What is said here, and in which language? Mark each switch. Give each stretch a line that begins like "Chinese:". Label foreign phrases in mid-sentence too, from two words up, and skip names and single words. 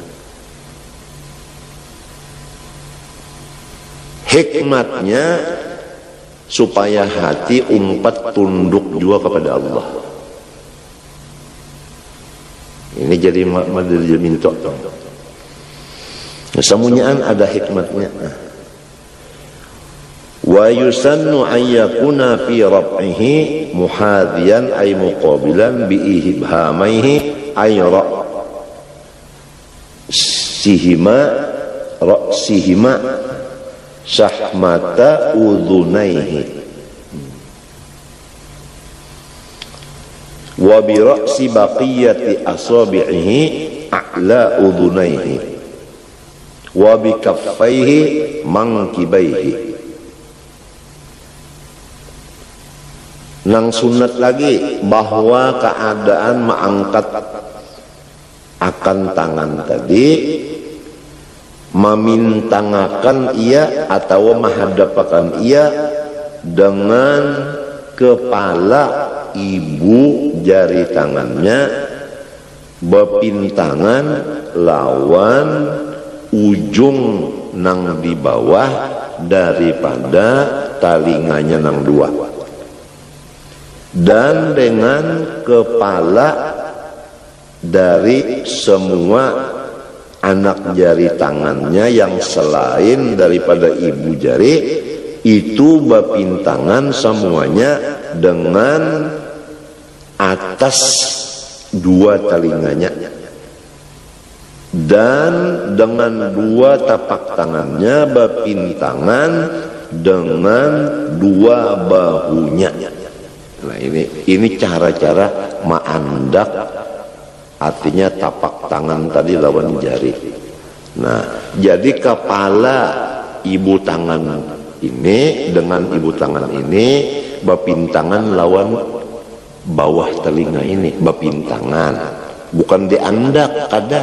Banjar: Hikmatnya supaya hati umpat tunduk juga kepada Allah. Ini jadi madil minto. Semuanya ada hikmatnya.
Arabic: و يسن أن يكون في رفعه محاذيا أي مقابلا ب إبهاميه أي رأسيهما شحمة أذنيه و ب رأس بقية أصابعه أعلى أذنيه و ب كفيه منكبيه.
Banjar: Nang sunat lagi bahwa keadaan mengangkat akan tangan tadi memintangakan ia atau menghadapkan ia dengan kepala ibu jari tangannya bepintangan lawan ujung nang di bawah daripada talinganya nang dua, dan dengan kepala dari semua anak jari tangannya yang selain daripada ibu jari itu bepintangan semuanya dengan atas dua telinganya, dan dengan dua tapak tangannya bepintangan dengan dua bahunya. Nah ini cara-cara ma'andak, artinya tapak tangan tadi lawan jari. Nah jadi kepala ibu tangan ini dengan ibu tangan ini bepintangan lawan bawah telinga ini, bepintangan bukan diandak kada.